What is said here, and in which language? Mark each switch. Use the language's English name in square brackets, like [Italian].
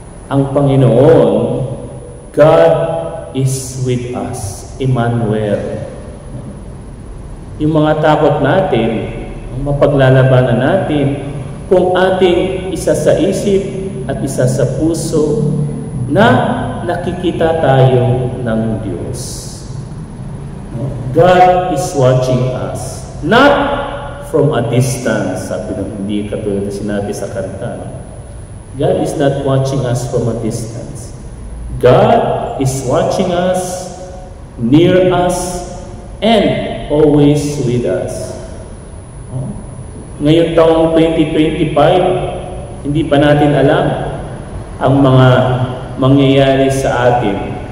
[Filipino] ang Panginoon, [English] God is with us, Emmanuel. [Filipino] Yung mga takot natin, ang mapaglalabanan natin, kung ating isa sa isip at isa sa puso na nakikita tayo ng Diyos. [English] God is watching us, not from a distance. [Filipino] Sabi ng hindi katulad na sinabi sa kanta. [English] God is not watching us from a distance. God is watching us, near us, and always with us. [Filipino] Ngayong taong 2025, hindi pa natin alam ang mga mangyayari sa atin.